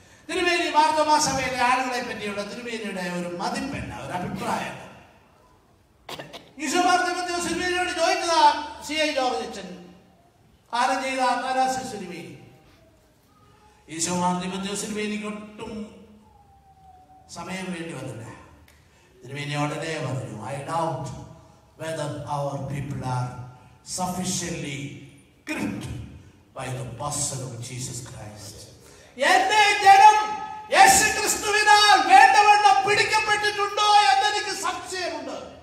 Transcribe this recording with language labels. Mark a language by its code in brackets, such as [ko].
[ml] തിരുമേനി മാർത്തോമാ സഭയിലെ ആളുകളെ പറ്റിയുള്ള തിരുമേനിയുടെ ഒരു മതിപ്പല്ല, ഒരു അഭിപ്രായം. ഈശോമാർ തിമോഥെയോസ് തിരുമേനിയോട് ചോദിച്ചതാ CI ജോർജ് അച്ഛൻ, കാലം ചെയ്ത അത്താനാസിസ് തിരുമേനി. ഈശോമാർ തിമോഥെയോസ് തിരുമേനിക്ക് ഒട്ടും സമയം വേണ്ടി വന്നില്ല. തിരുമേനി ഉടനെ പറഞ്ഞു, [en] I doubt whether our people are sufficiently gripped by the person of Jesus Christ. [ml] എന്റെ ജനം യേശു ക്രിസ്തുവിനാൽ വേണ്ടവണ്ണം പിടിക്കപ്പെട്ടിട്ടുണ്ടോ എന്നെനിക്ക് സംശയമുണ്ട്.